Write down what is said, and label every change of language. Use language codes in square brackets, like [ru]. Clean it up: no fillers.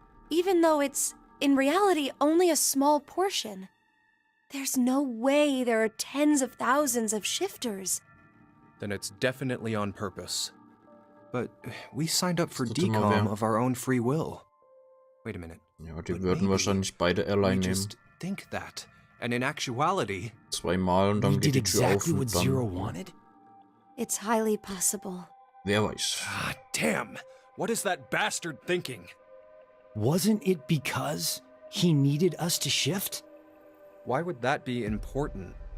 [en] Even though it's, in reality, only a small portion. There's no way there are tens of thousands of shifters. Then it's definitely on purpose. But we signed up for decom of our own free will. Wait a minute. [de] Ja, die würden wahrscheinlich beide Airline nehmen. [en] Just think that. And in actuality... [de] Zweimal und dann geht die Tür auf und dann... [en] Zero wanted? It's highly possible. [de] Wer weiß. [en] Ah, damn! What is that bastard thinking? Wasn't it because he needed us to shift? Why would that be important?